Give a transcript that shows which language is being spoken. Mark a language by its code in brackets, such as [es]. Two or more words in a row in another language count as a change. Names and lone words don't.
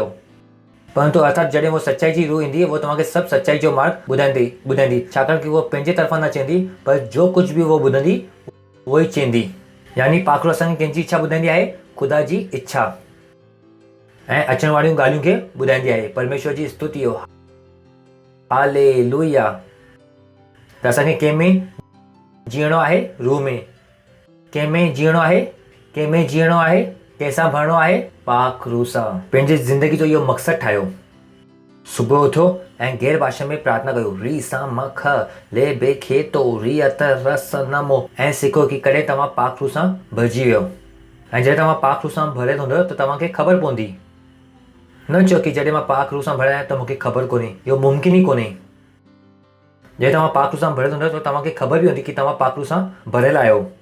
[sd] परंतु अर्थात जॾहिं उहो सच्चाई जी रूह ईंदी, उहो तव्हांखे सभु सच्चाई जो मार्ग ॿुधाईंदी, छाकाणि कि उहो पंहिंजे तरफ़ां न चवंदी, पर जो कुझु बि उहो ॿुधंदी उहो ई चवंदी। यानी पाक रूह असांखे कंहिंजी इच्छा ॿुधाईंदी आहे? ख़ुदा जी इच्छा ऐं अचण वारियूं ॻाल्हियूं खे ॿुधाईंदी आहे। परमेश्वर जी स्तुति हो। हालेलुया। त असांखे कंहिंमें जीअणो आहे? रूह में। कंहिंमें जीअणो आहे? कंहिंमें जीअणो आहे? कंहिंसां भरिणो आहे? पाक रूह सां। पंहिंजी ज़िंदगी जो इहो मक़सदु ठाहियो। सुबुह उथो ऐं गैर भाषा में प्रार्थना कयो। री सा म ख ले बे खे तो री अत रस नमो, ऐं सिखो कि कॾहिं तव्हां पाक रूह सां भरिजी वियो। ऐं जॾहिं तव्हां पाक रूह सां भरियल हूंदव त तव्हांखे ख़बर पवंदी। न चओ कि जॾहिं मां पाक रूह सां भरियल आहियां त मूंखे ख़बर कोन्हे। इहो मुमकिन ई कोन्हे। जॾहिं तव्हां पाक रूह सां भरियल हूंदव त तव्हांखे ख़बर बि हूंदी कि तव्हां पाक रूह सां भरियल आहियो।